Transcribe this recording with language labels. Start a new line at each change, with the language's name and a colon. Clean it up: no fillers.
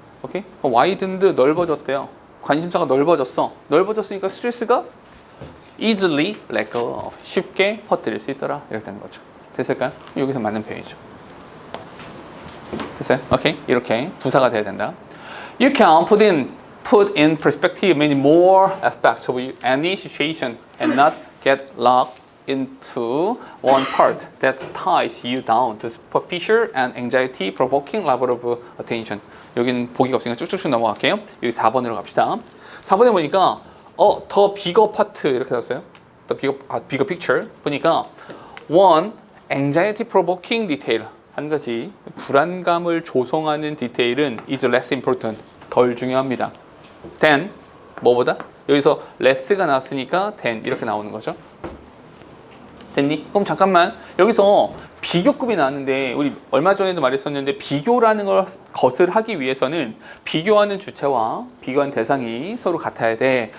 Korean: 오케이? widened 넓어졌대요. 관심사가 넓어졌어. 넓어졌으니까 스트레스가
English: easily let go of
Korean: 쉽게 퍼뜨릴 수 있더라. 이렇게 되는 거죠. 됐을까요? 여기서 맞는 표현이죠. 됐어요? 오케이? 이렇게 부사가 돼야 된다.
English: You can put in perspective many more aspects of any situation and not get locked into one part that ties you down to superficial and anxiety-provoking level of attention.
Korean: 여기는 보기가 없으니까 쭉쭉쭉 넘어갈게요. 여기 4번으로 갑시다. 4번에 보니까 더 bigger part 이렇게 나왔어요.
English: The bigger picture
Korean: 보니까
English: one anxiety-provoking detail
Korean: 한 가지 불안감을 조성하는 디테일은
English: is less important
Korean: 덜 중요합니다. than 뭐보다? 여기서 less가 나왔으니까 than 이렇게 나오는 거죠. 됐니? 그럼 잠깐만 여기서 비교급이 나왔는데 우리 얼마 전에도 말했었는데 비교라는 것을 하기 위해서는 비교하는 주체와 비교한 대상이 서로 같아야 돼.